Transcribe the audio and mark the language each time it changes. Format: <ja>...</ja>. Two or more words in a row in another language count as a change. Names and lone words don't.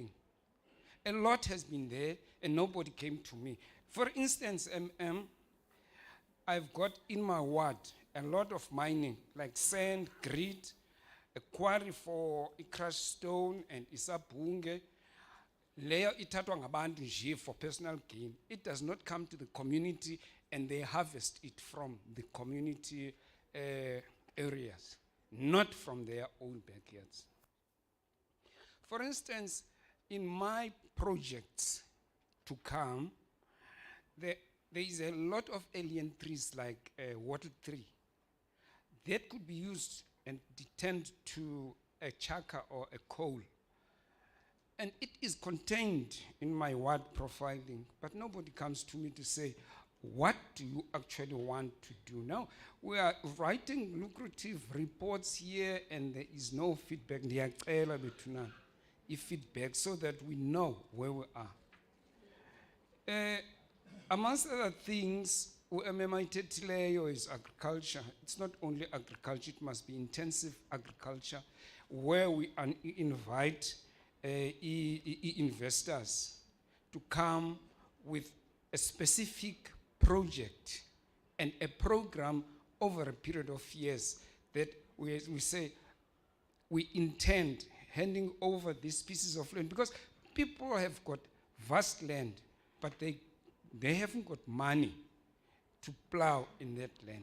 <en>A lot has been there and nobody came to me. For instance, I've got in my ward a lot of mining, like sand, grit, a quarry for a crushed stone and isabunge.</en> <xh>Layer itatwa ngabantu nje</xh> <en>for personal gain. It does not come to the community and they harvest it from the community areas, not from their own backyards. For instance, in my projects to come, there is a lot of alien trees like wattle tree that could be used and turned to a chaka or a coal. And it is contained in my word profiling, but nobody comes to me to say, what do you actually want to do? Now, we are writing lucrative reports here and there is no feedback.</en> <xh>Ndiyacela bethuna</xh> <en>feedback so that we know where we are. Amongst other things, MMITHATHA is agriculture. It's not only agriculture, it must be intensive agriculture where we invite investors to come with a specific project and a program over a period of years that we say we intend handing over these pieces of land, because people have got vast land, but they haven't got money to plow in that land.</en>